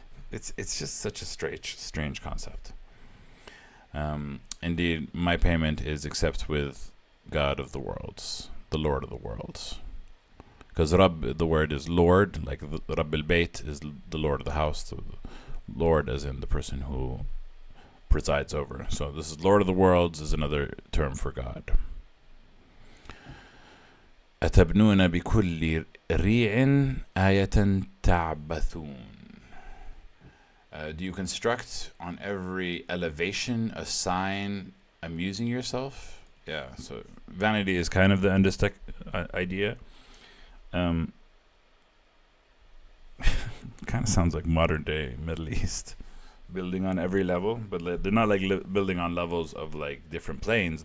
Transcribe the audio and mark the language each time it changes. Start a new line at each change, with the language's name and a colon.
English: It's just such a strange concept. Indeed, my payment is except with God of the worlds, the Lord of the worlds. Because Rabb, the word is Lord, like Rabb al-Bayt is the Lord of the house. The Lord as in the person who presides over. So this is Lord of the worlds is another term for God.
Arabic: أتبنون بكل ريع آية تعبثون.
English: Do you construct on every elevation a sign amusing yourself? Yeah, so vanity is kind of the idea. Kind of sounds like modern day Middle East. Building on every level, but they're not like building on levels of like different planes.